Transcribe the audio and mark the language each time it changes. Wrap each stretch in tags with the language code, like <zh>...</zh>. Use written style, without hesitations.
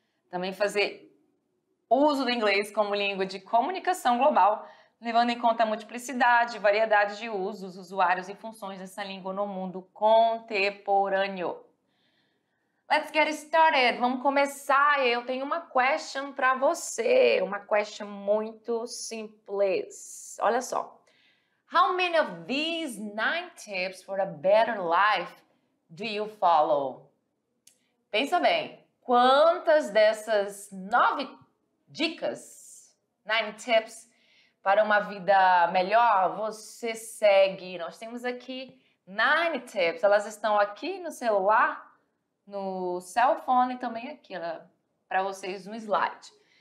<pt>Também fazer uso do inglês como língua de comunicação global, levando em conta a multiplicidade e variedade de usos, usuários e funções dessa língua no mundo contemporâneo.</pt> <en>Let's get started.</en> <pt>Vamos começar. Eu tenho uma question para você. Uma question muito simples. Olha só.</pt> <en>How many of these 9 tips for a better life do you follow?</en> <pt>Pensa bem. Quantas dessas 9 dicas, 9 tips para uma vida melhor você segue? Nós temos aqui 9 tips. Elas estão aqui no celular, no cell phone e também aqui para vocês no slide.</pt>